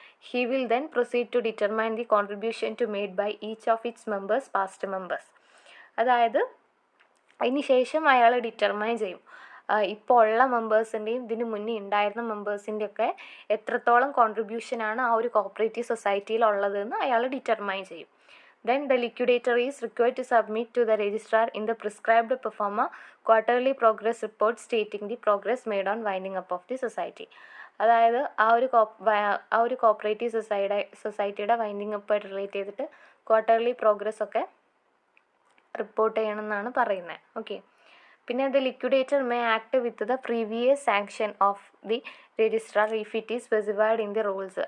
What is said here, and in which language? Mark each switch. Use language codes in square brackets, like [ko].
[en] He will proceed to determine the contribution to made by each of its members, past members. [ml] അതായത് അതിന് ശേഷം അയാൾ determine ചെയ്യും ഇപ്പോൾ ഉള്ള മെമ്പേഴ്സിൻ്റെയും ഇതിന് മുന്നേ ഉണ്ടായിരുന്ന മെമ്പേഴ്സിൻ്റെയൊക്കെ എത്രത്തോളം കോൺട്രിബ്യൂഷനാണ് ആ ഒരു കോപ്പറേറ്റീവ് സൊസൈറ്റിയിലുള്ളതെന്ന് അയാൾ ഡിറ്റർമൈൻ ചെയ്യും. [en] The liquidator is required to submit to the registrar in the prescribed performa quarterly progress report stating the progress made on winding up of the society. [ml] അതായത് ആ ഒരു കോപ്പറേറ്റീവ് സൊസൈറ്റിയുടെ വൈൻഡിങ് അപ്പായിട്ട് റിലേറ്റ് ചെയ്തിട്ട് quarterly progress ഒക്കെ report ചെയ്യണമെന്നാണ് പറയുന്നത്. Okay. [en] പിന്നെ the liquidator may act with the previous sanction of the registrar if it is specified in the rules.